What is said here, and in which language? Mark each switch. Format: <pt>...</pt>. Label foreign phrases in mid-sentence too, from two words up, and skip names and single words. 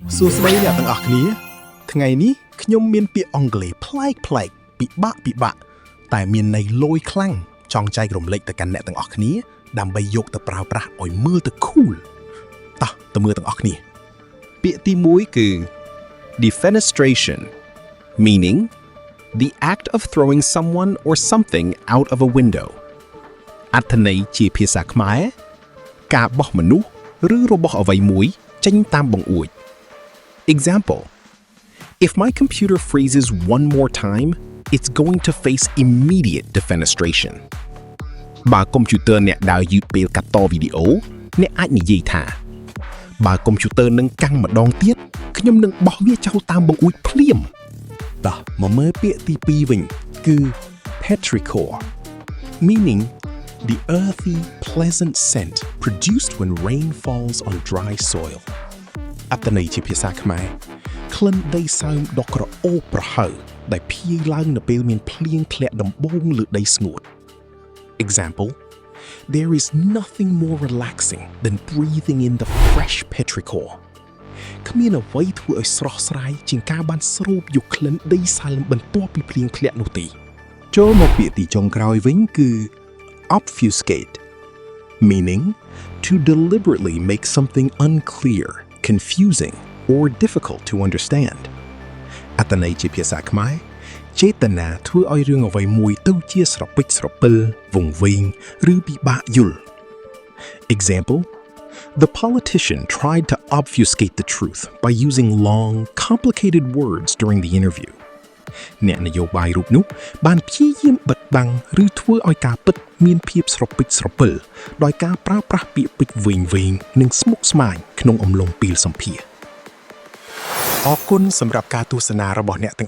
<km>សួស្តីអ្នកទាំងអស់គ្នាថ្ងៃនេះខ្ញុំមានពាក្យអង់គ្លេសប្លែកពិបាកតែមានន័យលយខ្លាំងចង់ចែករំលែកទៅកាន់អ្នកទាំងអស់គ្នាដើម្បីយកទៅប្រើប្រាស់ឲ្យមើលទៅ cool តោះទៅមើលទាំងអស់គ្នាពាក្យទី1គឺ</km> <en>defenestration meaning the act of throwing someone or something out of a window</en> <km>អត្ថន័យជាភាសាខ្មែរការបោះមនុស្សឬរបស់អ្វីមួយចេញតាមបង្អួច</km> <en>Example If my computer freezes one more time it's going to face immediate defenestration</en> <km>បើកុំព្យូទ័រអ្នកដើរយឺតពេលកាត់តវីដេអូអ្នកអាចនិយាយថាបើកុំព្យូទ័រនឹងកាំងម្ដងទៀតខ្ញុំនឹងបោះវាចោលតាមបង្អួ ចភ្លាមតោះមកមើលពាក្យទី2វិញគឺ</km> <en>petrichor meaning the earthy pleasant scent produced when rain falls on dry</en> <km>soil អត្ថន័យជាភាសាខ្មែរក្លិនដីសើមដ៏ក្រអូបប្រហើរដែលភាយឡើងនៅពេលមានភ្លៀងធ្លាក់ដំបូងលើដីស្ងួត</km> <en>Example There is nothing more relaxing than breathing in the fresh petrichor</en> <km>គ្មានអ្វីធ្វើឲ្យស្រស់ស្រាយជាងការបានស្រូបយកក្លិនដីសើមបន្ទាប់ពីភ្លៀងធ្លាក់នោះទេចូលមកពាក្យទីចុងក្រោយវិញគឺ</km> <en>obfuscate meaning to deliberately make something unclear confusing or difficult to understand</en> <km>អត្ថន័យជាភាសាខ្មែរចេតនាធ្វើឲ្យរឿងអ្វីមួយទៅជាស្រពេចស្រពិលវង្វេងឬពិបាកយល់</km> <en>Example The politician tried to obfuscate the truth by using long complicated words during the interview</en> <km>អ្នកនយោបាយរូបនោះបានព្យាយាមបិទបាំងឬធ្វើឲ្យការពិតមានភាពស្រពេចស្រពិ លដោយការប្រើប្រាស់ពាក្យពេចន៍វែងនិងស្មុគស្មាញក្នុងអំឡុងពេលសម្ភាសន៍អរគុណសម្រាប់ការទស្សនារបស់អ្នកទាំងអ</km>